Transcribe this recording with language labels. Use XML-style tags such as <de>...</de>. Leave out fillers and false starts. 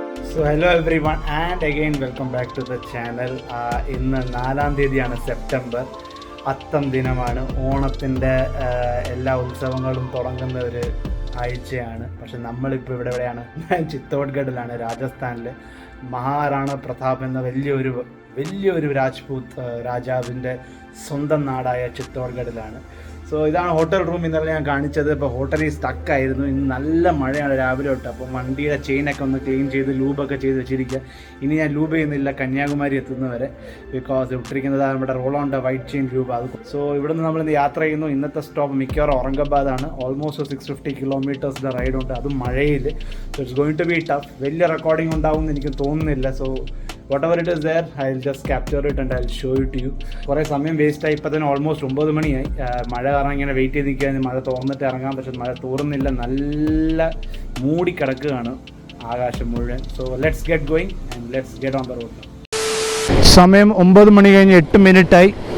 <en>So hello everyone and again welcome back to the channel.</en> <ml>ഇന്ന് 4-ാം തീയതിയാണ് September. അത്തം ദിനമാണ്. ഓണത്തിൻ്റെ എല്ലാ ഉത്സവങ്ങളും തുടങ്ങുന്ന ഒരു ആഴ്ചയാണ്. പക്ഷെ നമ്മളിപ്പോൾ എവിടെയാണ്? ചിത്തോഡ്ഗഡിലാണ്, രാജസ്ഥാനിൽ. മഹാറാണ പ്രതാപ് എന്ന വലിയൊരു രാജ്പൂത് രാജാവിൻ്റെ സ്വന്തം നാടായ ചിത്തോഡ്ഗഡിലാണ്. സോ ഇതാണ് ഹോട്ടൽ റൂം. ഇന്നലെ ഞാൻ കാണിച്ചത്. ഇപ്പോൾ ഹോട്ടലിൽ സ്റ്റക്കായിരുന്നു. ഇന്ന് നല്ല മഴയാണ് രാവിലെ തൊട്ട്. അപ്പോൾ വണ്ടിയുടെ ചെയിനൊക്കെ ഒന്ന് ക്ലീൻ ചെയ്ത് ലൂബൊക്കെ ചെയ്ത് വെച്ചിരിക്കുക. ഇനി ഞാൻ ലൂബ് ചെയ്യുന്നില്ല കന്യാകുമാരി എത്തുന്നവരെ, ബിക്കോസ് ഇട്ടിരിക്കുന്നത് നമ്മുടെ റോളോണ്ട് വൈറ്റ് ചെയിൻ ലൂബ്. അത് സോ ഇവിടെ നിന്ന് നമ്മളിന്ന് യാത്ര ചെയ്യുന്നു. ഇന്നത്തെ സ്റ്റോപ്പ് മിക്കവാറും ഔറംഗാബാദാണ്. ഓൾമോസ്റ്റ് 650 കിലോമീറ്റേഴ്സിൻ്റെ റൈഡ് ഉണ്ട്, അതും മഴയിൽ.</ml> <en>So it's going to be tough.</en> <ml>വലിയ റെക്കോർഡിംഗ് ഉണ്ടാവും എന്ന് എനിക്ക് തോന്നുന്നില്ല.</ml> <en>So whatever it is there, I'll just capture it and I'll show it to you.</en> <ml>കുറേ സമയം വേസ്റ്റായി. ഇപ്പോൾ തന്നെ ഓൾമോസ്റ്റ് 9 മണിയായി. മഴ കാരണം ഇങ്ങനെ വെയിറ്റ് ചെയ്ത് നിൽക്കുകയാണ്. മഴ തോന്നിട്ട് ഇറങ്ങാൻ, പക്ഷേ മഴ തോറുന്നില്ല. നല്ല മൂടിക്കിടക്കുകയാണ് ആകാശം മുഴുവൻ.</ml> <en>So let's get going and let's get on the road.</en> <ml>സമയം 9 മണി കഴിഞ്ഞ് 8 മിനിറ്റായി.</ml>